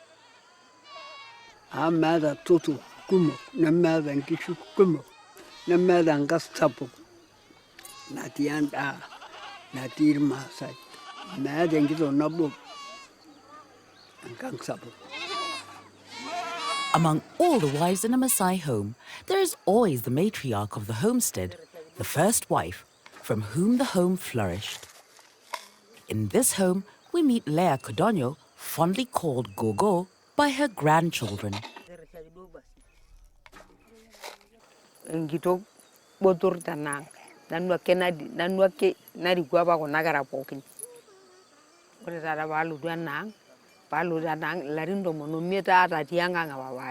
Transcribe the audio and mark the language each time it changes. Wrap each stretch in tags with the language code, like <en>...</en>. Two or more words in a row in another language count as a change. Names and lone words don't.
<mas>Meeta tutu kumok, nemeeta nkishu kumok, nemeeta enkang sapuk natii endaa natii irmaasai. Meeta enkitok nabo enkang sapuk.</mas> <en>Among all the wives in a Maasai home, there is always the matriarch of the homestead, the first wife, from whom the home flourished. In this home, we meet Leah Kadono, fondly called Gogo, by her grandchildren.</en> <mas>Enkitok botor tanang nanu ake narikua apa kuna kera pookin. Ore taata paalotu enaang ilarin 15 aata atii enkang e papai.</mas>